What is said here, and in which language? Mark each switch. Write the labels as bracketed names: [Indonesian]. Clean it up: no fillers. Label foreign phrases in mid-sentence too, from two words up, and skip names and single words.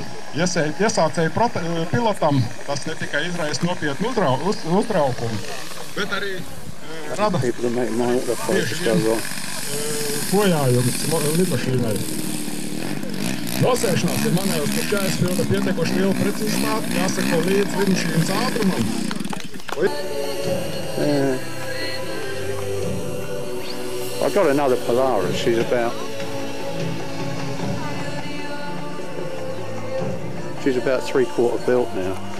[Latvian] Iesācēju pilotam tas ne tikai izraisa nopietnu uztraukumu, bet arī rada bieži vien bojājumus lidmašīnai. Nosēšanās ir manevrs, kurš jāizpilda pietiekoši lielu precizitāti, jāsako līdz lidmašīnas ātrumam. [English] I've got another Polaris, she's about 3/4 built now.